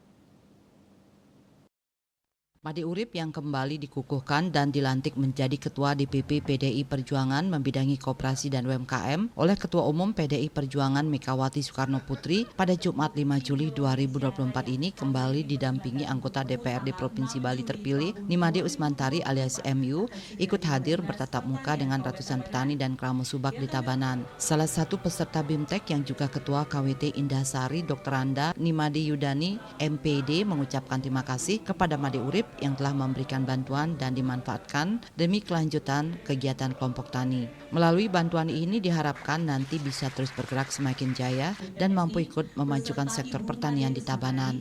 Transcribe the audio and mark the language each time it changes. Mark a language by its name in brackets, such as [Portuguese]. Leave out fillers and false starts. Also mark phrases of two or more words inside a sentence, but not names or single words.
[Indonesian] Imade Urip yang kembali dikukuhkan dan dilantik menjadi Ketua DPP PDI Perjuangan membidangi koperasi dan UMKM oleh Ketua Umum PDI Perjuangan Megawati Soekarno Putri pada Jumat 5 Juli 2024 ini kembali didampingi anggota DPRD Provinsi Bali terpilih Nimade Usmantari alias MU ikut hadir bertatap muka dengan ratusan petani dan keramu subak di Tabanan. Salah satu peserta BIMTEK yang juga Ketua KWT Indahsari Dr. Anda Nimade Yudani MPD mengucapkan terima kasih kepada Imade Urip yang telah memberikan bantuan dan dimanfaatkan demi kelanjutan kegiatan kelompok tani. Melalui bantuan ini diharapkan nanti bisa terus bergerak semakin jaya dan mampu ikut memajukan sektor pertanian di Tabanan.